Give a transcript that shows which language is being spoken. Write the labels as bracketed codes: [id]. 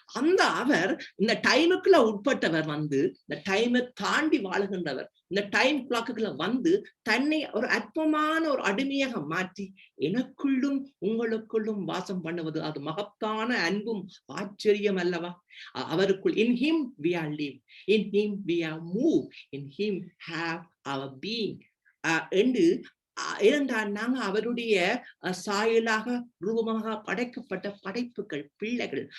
[ta] அந்த அவர் இந்த டைமுக்குள்ள உட்பட்டவர், இந்த டைமை தாண்டி வாழுகின்றவர், இந்த டைம் கிளாக்குள்ள தன்னை ஒரு அற்பமான ஒரு அடிமையாக மாற்றி எனக்குள்ளும் உங்களுக்குள்ளும் வாசம் பண்ணுவது அது மகத்தான அன்பும் ஆச்சரியம் அல்லவா? அவருக்குள் [en] in him we are live, in him we are move, in him have our being. [ta] என்று ஏனென்றால் நாங்க அவருடைய சாயலாக ரூபமாக படைக்கப்பட்ட படைப்புகள், பிள்ளைகள்.